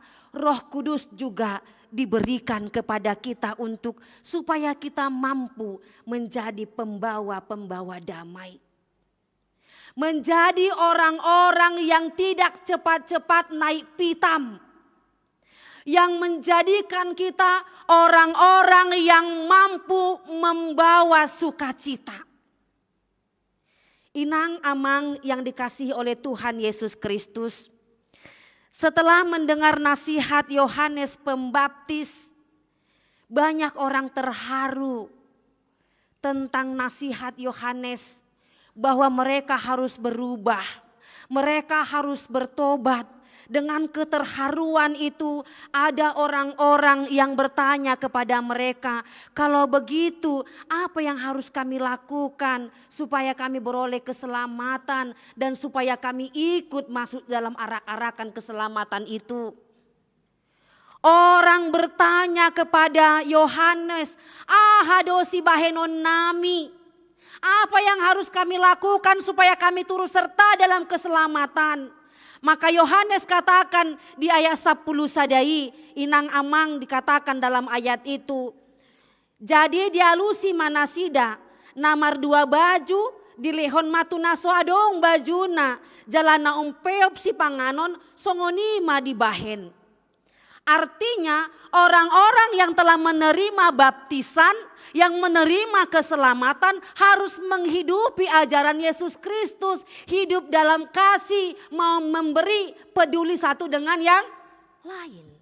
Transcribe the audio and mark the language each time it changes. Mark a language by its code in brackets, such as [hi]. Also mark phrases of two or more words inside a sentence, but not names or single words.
[id] Roh Kudus juga diberikan kepada kita untuk supaya kita mampu menjadi pembawa-pembawa damai. Menjadi orang-orang yang tidak cepat-cepat naik pitam. Yang menjadikan kita orang-orang yang mampu membawa sukacita. [bbc] Inang amang [id] yang dikasihi oleh Tuhan Yesus Kristus. Setelah mendengar nasihat Yohanes Pembaptis, banyak orang terharu tentang nasihat Yohanes bahwa mereka harus berubah, mereka harus bertobat. Dengan keterharuan itu ada orang-orang yang bertanya kepada mereka, kalau begitu apa yang harus kami lakukan supaya kami beroleh keselamatan dan supaya kami ikut masuk dalam arak-arakan keselamatan itu. Orang bertanya kepada Yohanes, [bbc] hadosi bahenon nami. [id] Apa yang harus kami lakukan supaya kami turut serta dalam keselamatan? Maka Yohanes katakan di ayat 10 sadai, [bbc] inang amang [id] dikatakan dalam ayat itu. [bbc] Jadi dialusi manasida, namar 2 baju, dilehon matunaso adong bajuna, jalana umpeop si panganon, songonima dibahen. [id] Artinya orang-orang yang telah menerima baptisan, yang menerima keselamatan harus menghidupi ajaran Yesus Kristus. Hidup dalam kasih, mau memberi, peduli satu dengan yang lain.